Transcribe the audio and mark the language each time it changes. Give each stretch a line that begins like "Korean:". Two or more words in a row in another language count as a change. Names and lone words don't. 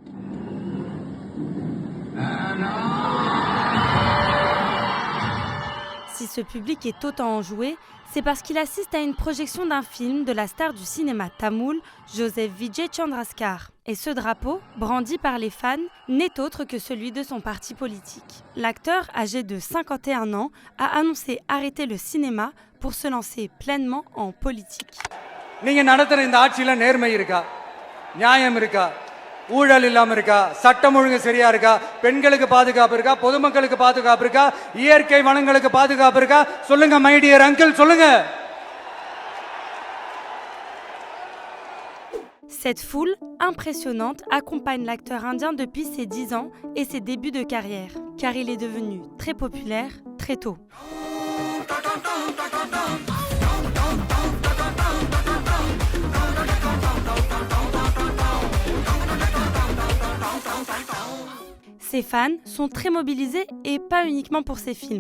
French: Si ce public est autant enjoué, c'est parce qu'il assiste à une projection d'un film de la star du cinéma tamoul, Joseph Vijay Chandrasekhar. Et ce drapeau, brandi par les fans, n'est autre que celui de son parti politique. L'acteur, âgé de 51 ans, a annoncé arrêter le cinéma pour se lancer pleinement en politique.
Tamil: ஊழல் இல்லாம இருக்கா, சட்டம் ஒழுங்கு சரியா இருக்கா, பெண்களுக்கு பாதுகாப்பு இருக்கா, பொதுமக்களுக்கு பாதுகாப்பு இருக்கா, இயற்கை வளங்களுக்கு பாதுகாப்பு இருக்கா, சொல்லுங்க
English: my dear uncle,
Tamil: சொல்லுங்க.
French: Cette foule impressionnante accompagne l'acteur indien depuis ses 10 ans et ses débuts de carrière, car il est devenu très populaire très tôt. Ses fans sont très mobilisés et pas uniquement pour ses films.